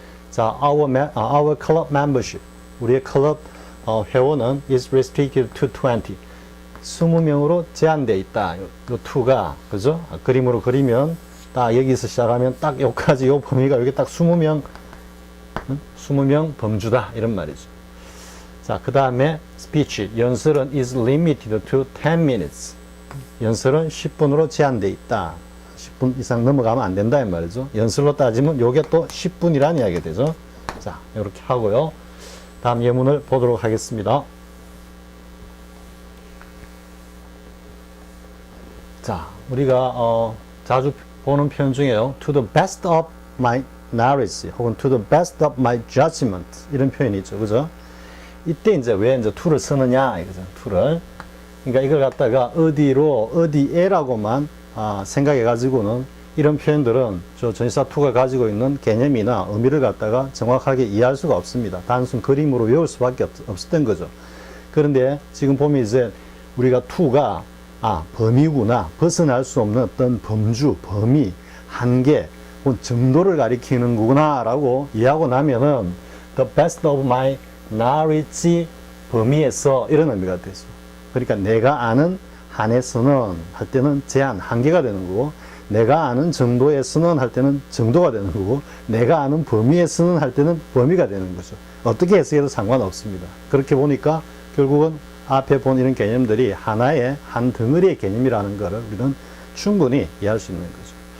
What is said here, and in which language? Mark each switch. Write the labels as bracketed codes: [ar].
[en] 자, our club membership, [ko] 우리의 클럽 회원은 [en] is restricted to 20. [ko] 20명으로 제한되어 있다. 그 2가, 그죠? 그림으로 그리면 딱 여기서 시작하면 딱 여기까지 요 범위가 여기 딱 20명 범주다 이런 말이죠. 자, 그 다음에 [en] speech, [ko] 연설은 [en] is limited to 10 minutes. [ko] 연설은 10분으로 제한되어 있다. 10분 이상 넘어가면 안 된다 이 말이죠. 연설로 따지면 요게 또 10분이라는 이야기가 되죠. 자, 이렇게 하고요. 다음 예문을 보도록 하겠습니다. 자, 우리가 자주 보는 표현 중에요. [en] to the best of my knowledge [ko] 혹은 [en] to the best of my judgment [ko] 이런 표현이 있죠. 그죠? 이때 왜 to를 쓰느냐 이거죠. to를. 그러니까 이걸 갖다가 어디에라고만 생각해 가지고는 이런 표현들은 전치사 to가 가지고 있는 개념이나 의미를 갖다가 정확하게 이해할 수가 없습니다. 단순 그림으로 외울 수밖에 없었던 거죠. 그런데 지금 보면 우리가 to가 범위구나, 벗어날 수 없는 어떤 범주, 범위, 한계, 정도를 가리키는구나 라고 이해하고 나면은 [en] the best of my knowledge [ko] 범위에서 이런 의미가 되죠. 그러니까 내가 아는 한에서는 할 때는 제한, 한계가 되는 거고, 내가 아는 정도에서는 할 때는 정도가 되는 거고, 내가 아는 범위에서는 할 때는 범위가 되는 거죠. 어떻게 해석해도 상관없습니다. 그렇게 보니까 결국은 앞에 본 이런 개념들이 하나의 한 덩어리의 개념이라는 것을 우리는 충분히 이해할 수 있는 거죠.